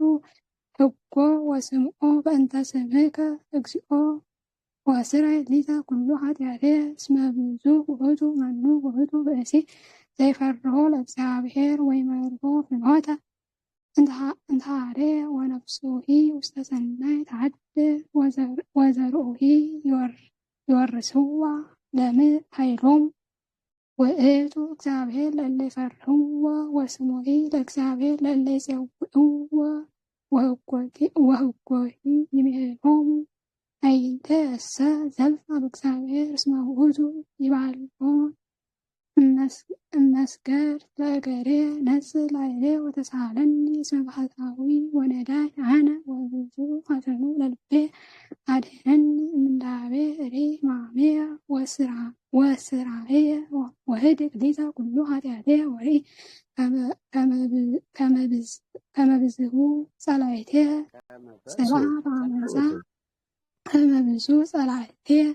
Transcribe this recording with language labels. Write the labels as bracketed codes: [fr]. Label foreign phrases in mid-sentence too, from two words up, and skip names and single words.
[gez] ሕጎ ወስምዖ በእንተ ስምከ እግዚኦ ወስረይ ሊተ ኩሉ ኃጢአቴ እስመ ብዙኅ ውእቱ መኑ ውእቱ ብእሲ ዘይፈርሆ ለእግዚአብሔር ወይመርሖ ፍኖተ እንተሃሬ ወነፍሱሂ ውስተ ሰናይ ተሐድር ወዘርኡሂ ይወርስዋ ለምድር ኃይሎሙ ውእቱ እግዚአብሔር ለእለ ይፈርህዎ ወስሙሂ ለእግዚአብሔር ለእለ ይጼውዕዎ ወሕጎሂ ይሜህሮሙ አይንተ እሰ ዘልፈ በእግዚአብሔር እስመ ውእቱ ይባልዖን እመስገር ለእገሬ ነጽእ ላዕሌ ወተሳሃለኒ እስመ ባሕታዊ ወነዳይ አነ ወብዙ ሐዘኑ ለልቤ አድኅነኒ እምንዳቤ እሬ ማሜየ ወስራየ ወህድግ ሊተ ኩሉ ኃጢአቴ ወርኢ ከመ ብዝሑ ጸላእቴ ጽልዓ በአመፃ ከመ ብዙኅ ጸላእቴ